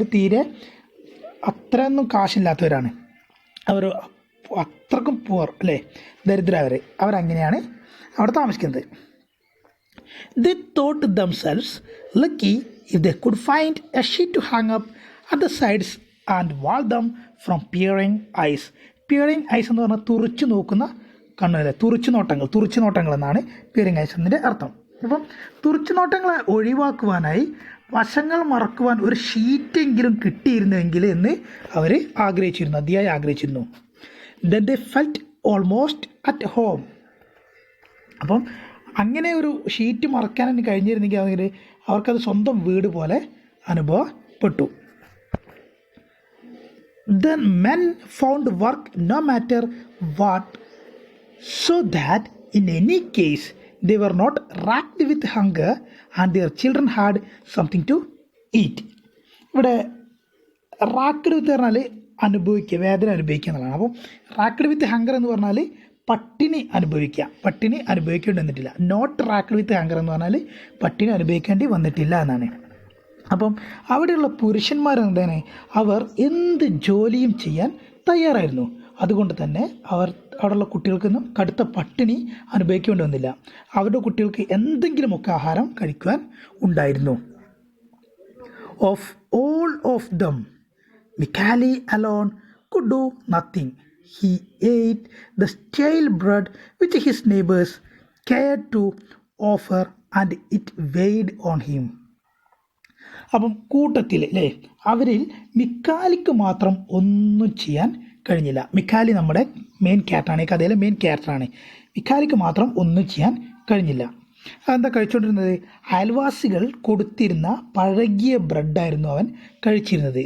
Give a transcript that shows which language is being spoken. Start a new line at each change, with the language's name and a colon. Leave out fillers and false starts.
Malayalam: അവർ തീരെ അത്രയൊന്നും കാശില്ലാത്തവരാണ്, അവർ അത്രക്കും പൂർ അല്ലേ, അവരങ്ങനെയാണ് അവിടെ താമസിക്കുന്നത്.
English: They thought themselves lucky if they could find a sheet to hang up at the sides and wall them from peering eyes.
Malayalam: Peering eyes എന്ന് പറഞ്ഞാൽ തുറിച്ചു നോക്കുന്ന കണ്ണല്ലേ, തുറിച്ചു നോട്ടങ്ങൾ എന്നാണ് പിയറിംഗ് ഐസ് എന്നതിൻ്റെ അർത്ഥം. അപ്പം തുറിച്ചു നോട്ടങ്ങളെ ഒഴിവാക്കുവാനായി വശങ്ങൾ മറക്കുവാൻ ഒരു ഷീറ്റെങ്കിലും കിട്ടിയിരുന്നെങ്കിൽ എന്ന് അവർ അതിയായി ആഗ്രഹിച്ചിരുന്നു.
English: Then they felt almost at home.
Malayalam: അപ്പം അങ്ങനെ ഒരു ഷീറ്റ് മറക്കാൻ കഴിഞ്ഞിരുന്നെങ്കിൽ അവർക്കത് സ്വന്തം വീട് പോലെ അനുഭവപ്പെട്ടു.
English: The men found work no matter what, so that in any case they were not racked with hunger and their children had something to eat.
Malayalam: ഇവിടെ റാക്ക്ഡ് വിത്ത് പറഞ്ഞാൽ വേദന അനുഭവിക്കുക എന്നുള്ളതാണ്. അപ്പോൾ
English: racked with hunger
Malayalam: എന്ന് പറഞ്ഞാൽ പട്ടിണി അനുഭവിക്കേണ്ടി വന്നിട്ടില്ല.
English: not racked with hunger
Malayalam: എന്ന് പറഞ്ഞാൽ പട്ടിണി അനുഭവിക്കേണ്ടി വന്നിട്ടില്ല എന്നാണ്. അപ്പം അവിടെയുള്ള പുരുഷന്മാരെന്താണ്, അവർ എന്ത് ജോലിയും ചെയ്യാൻ തയ്യാറായിരുന്നു. അതുകൊണ്ട് തന്നെ അവിടെയുള്ള കുട്ടികൾക്കൊന്നും കടുത്ത പട്ടിണി അനുഭവിക്കേണ്ടി വന്നില്ല. അവരുടെ കുട്ടികൾക്ക് എന്തെങ്കിലുമൊക്കെ ആഹാരം കഴിക്കുവാൻ ഉണ്ടായിരുന്നു.
English: Of all of them, Mikhail alone could do nothing. He ate the stale bread which his neighbors cared to offer, and it weighed on him.
Malayalam: അപ്പം കൂട്ടത്തിൽ അല്ലേ, അവരിൽ മിക്കാലിക്ക് മാത്രം ഒന്നും ചെയ്യാൻ കഴിഞ്ഞില്ല. മിക്കാലി നമ്മുടെ മെയിൻ ക്യാരക്ടറാണ്, ഈ കഥയിലെ മെയിൻ ക്യാരക്ടറാണ്. മിക്കാലിക്ക് മാത്രം ഒന്നും ചെയ്യാൻ കഴിഞ്ഞില്ല. അതെന്താ കഴിച്ചുകൊണ്ടിരുന്നത്? അയൽവാസികൾ കൊടുത്തിരുന്ന പഴകിയ ബ്രെഡായിരുന്നു അവൻ കഴിച്ചിരുന്നത്.